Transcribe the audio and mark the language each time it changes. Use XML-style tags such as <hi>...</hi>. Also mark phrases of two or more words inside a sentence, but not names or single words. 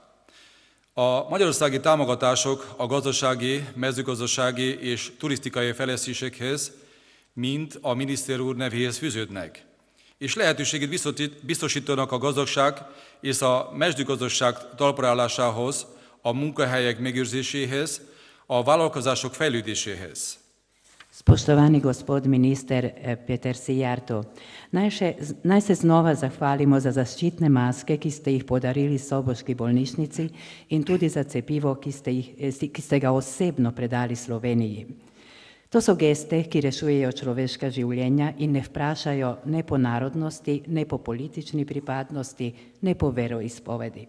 <hu>A magyarországi támogatások a gazdasági, mezőgazdasági és turisztikai fejlesztésekhez mind a miniszter úr nevéhez fűződnek, és lehetőséget biztosítanak a gazdagság és a mezőgazdaság talpraállásához, a munkahelyek megőrzéséhez, a vállalkozások fejlődéséhez.</hu> <sl>Spoštovani gospod minister Peter Szijjártó, naj se znova zahvalimo za zaščitne maske, ki ste jih podarili Soboški bolnišnici in tudi za cepivo, ki ste ga osebno predali Sloveniji. To so geste, ki rešujejo človeška življenja in ne vprašajo ne po narodnosti, ne po politični pripadnosti, ne po veroizpovedi.</sl>